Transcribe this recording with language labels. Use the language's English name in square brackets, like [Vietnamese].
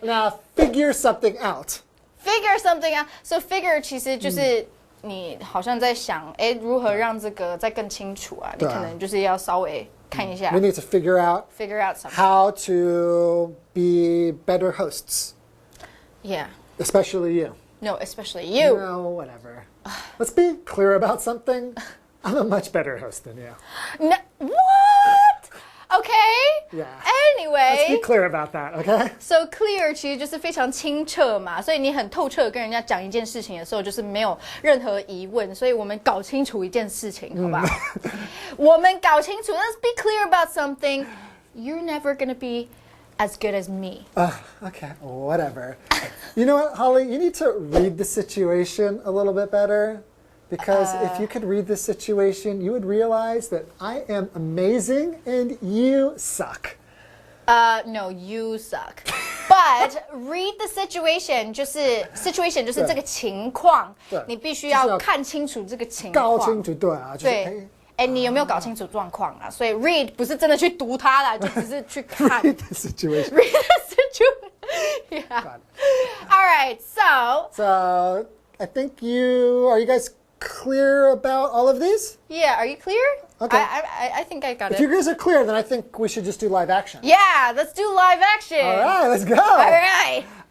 [English] Now figure something out. Figure something out. So figure [Chinese] 其实就是你好像在想，如何让这个再更清楚啊？你可能就是要稍微看一下。 [English] We need to figure out something. How to be better hosts. Yeah. Especially you. No, especially you. No, whatever. Let's be clear about something. I'm a much better host than you. No, what? Okay. Yeah. Anyway. Let's be clear about that, okay? So clear [Chinese] 其实就是非常清澈嘛，所以你很透彻跟人家讲一件事情的时候，就是没有任何疑问，所以我们搞清楚一件事情，好不好？我们搞清楚 [English] ，Let's be clear about something. You're never gonna be as good as me. Okay, whatever. You know what, Holly? You need to read the situation a little bit better. Because if you could read the situation, you would realize that I am amazing and you suck. No, you suck. But read the situation [Chinese] 就是这个情况，你必须要看清楚这个情况。搞清楚，对啊，对。你有没有搞清楚状况啊？所以 [English] read [Chinese] 不是真的去读它啦，就只是去看。 [English] Read the situation. Read the situation. Yeah. All right. So I think are you guys clear about all of these? Yeah. Are you clear? Okay. I think I got it. If you guys are clear, then I think we should just do live action. Yeah. Let's do live action. All right. Let's go. All right.